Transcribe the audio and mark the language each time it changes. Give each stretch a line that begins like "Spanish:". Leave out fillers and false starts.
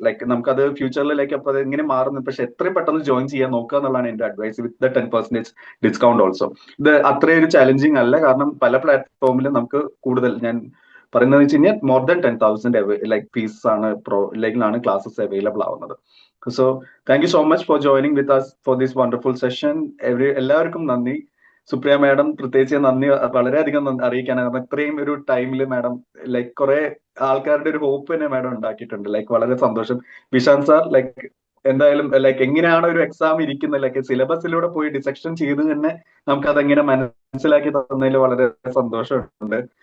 Malayalam: Like നമുക്കത് ഫ്യൂച്ചറിൽ like അപ്പൊ അത് എങ്ങനെ മാറുന്നു, പക്ഷെ എത്രയും പെട്ടെന്ന് ജോയിൻ ചെയ്യാൻ നോക്കുക എന്നുള്ളതാണ് എന്റെ advice,
English: With the 10% discount also.
Malayalam: ഇത് അത്രയും ഒരു ചാലഞ്ചിങ് അല്ല, കാരണം പല പ്ലാറ്റ്ഫോമിലും നമുക്ക് കൂടുതൽ, ഞാൻ പറയുന്നത് വെച്ച് കഴിഞ്ഞാൽ
English: more than 10,000
Malayalam: ലൈക്ക് ഫീസ് ആണ് ലൈക്കിലാണ് ക്ലാസ്സസ് അവൈലബിൾ ആവുന്നത്.
English: So thank you so much for joining with us for this wonderful session.
Malayalam: എല്ലാവർക്കും നന്ദി. സുപ്രിയ മാഡം പ്രത്യേകിച്ച് നന്ദി വളരെയധികം അറിയിക്കാനാണ്. കാരണം ഇത്രയും ഒരു ടൈമിൽ മാഡം ലൈക്ക് കുറെ ആൾക്കാരുടെ ഒരു ഹോപ്പ് തന്നെ മാഡം ഉണ്ടാക്കിയിട്ടുണ്ട്. ലൈക്ക് വളരെ സന്തോഷം. വിശാന്ത് സാർ ലൈക്ക് എന്തായാലും ലൈക്ക് എങ്ങനെയാണ് ഒരു എക്സാം ഇരിക്കുന്നത്, ലൈക്ക് സിലബസിലൂടെ പോയി ഡിസെക്ഷൻ ചെയ്ത് തന്നെ നമുക്ക് അതെങ്ങനെ മനസ്സിലാക്കി തന്നതിൽ വളരെ സന്തോഷമുണ്ട്.